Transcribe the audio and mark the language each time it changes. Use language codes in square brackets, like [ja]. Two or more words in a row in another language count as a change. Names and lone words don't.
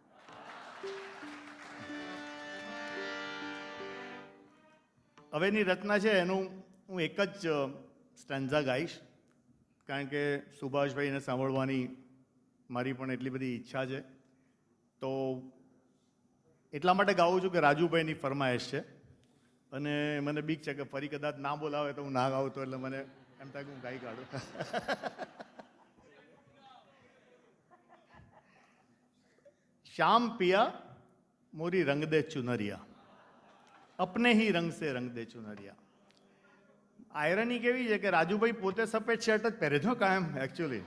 [gu] હવેની રચના છે એનું હું એક જ સ્ટેન્ઝા ગાઈશ, કારણ કે સુભાષભાઈને સાંભળવાની મારી પણ એટલી બધી ઈચ્છા છે. તો એટલા માટે ગાઉં છું કે રાજુભાઈની ફરમાઈશ છે અને મને બીક છે કે ફરી કદાચ ના બોલાવે તો હું ના ગાઉં તો એટલે મને એમ થાય કે હું ગાઈ કાઢું. [hi] श्याम पिया मोरी रंग दे चुनरिया, अपने ही रंग से रंग दे चुनरिया. [gu] આયરની કેવી છે કે રાજુભાઈ પોતે સફેદ શર્ટ જ પહેરે છે કાયમ એકચ્યુઅલી.